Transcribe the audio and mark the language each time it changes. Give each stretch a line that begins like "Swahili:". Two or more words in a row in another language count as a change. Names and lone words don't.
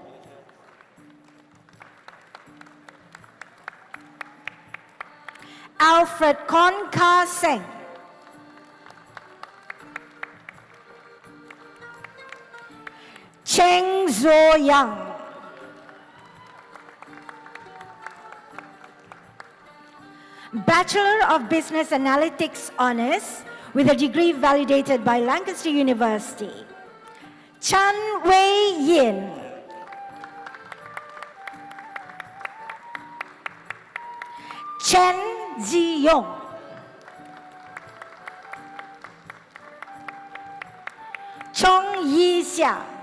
English: Alfred Kon Ka Seng, Cheng Zo Yang, Bachelor of Business Analytics Honours with a degree validated by Lancaster University, Chan Wei Yin, Chen Ziyong, Chong Yi Xia,